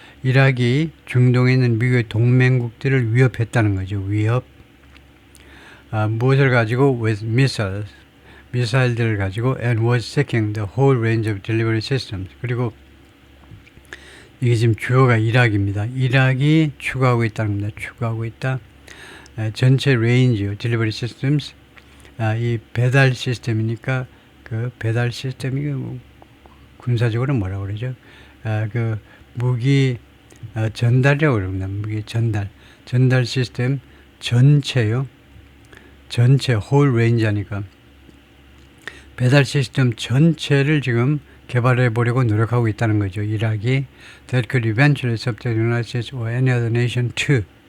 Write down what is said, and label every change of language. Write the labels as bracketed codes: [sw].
[ko] 이락이 중동에 있는 미국의 동맹국들을 위협했다는 거죠. 위협. 무엇을 가지고? [en] With missiles. [ko] 미사일들을 가지고 [en] and was seeking the whole range of delivery systems. [ko] 그리고 이게 지금 주어가 이락입니다. 이락이 추구하고 있다는 겁니다. 추구하고 있다. 전체 레인지요. delivery systems. 이 배달 시스템이니까 그 배달 시스템이 뭐 군사적으로 뭐라고 그러죠? 그 무기 전달이라고 그럽니다. 무기 전달 시스템 전체요. 전체 whole range 하니까 배달 시스템 전체를 지금 개발해 보려고 노력하고 있다는 거죠. [en] 이락이 that could eventually subject the United States or any other nation to.